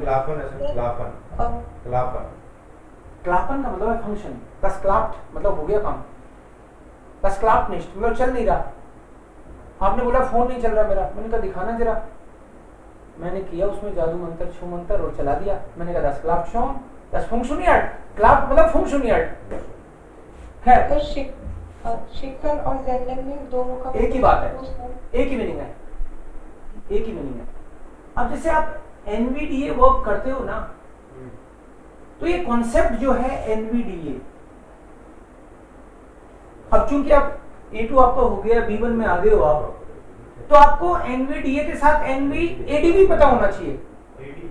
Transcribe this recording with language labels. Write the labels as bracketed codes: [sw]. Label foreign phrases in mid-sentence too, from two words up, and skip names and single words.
[hi] क्लापन है, क्लापन क्लापन क्लापन का मतलब है फंक्शन। बस क्लाप्ट मतलब हो गया काम, बस क्लाप्ट नहीं मतलब चल नहीं रहा। आपने बोला फोन नहीं चल रहा मेरा, मैंने कहा दिखाना जरा, मैंने किया उसमें जादू मंत्र छू मंत्र और चला दिया। [de] मैंने कहा das klappt schon, das funktioniert, [hi] क्लाप्ट मतलब funktioniert है। तो शिकन और जेंडर में दोनों का एक ही बात है, एक ही मीनिंग है, एक ही मीनिंग है। अब जैसे आप NVDA वर्क करते हो ना, तो ये कॉन्सेप्ट जो है NVDA, अब चूंकि आप A2 आपका हो गया, B1 में आ गए हो आप, तो आपको NVDA के साथ NVAD भी पता होना चाहिए।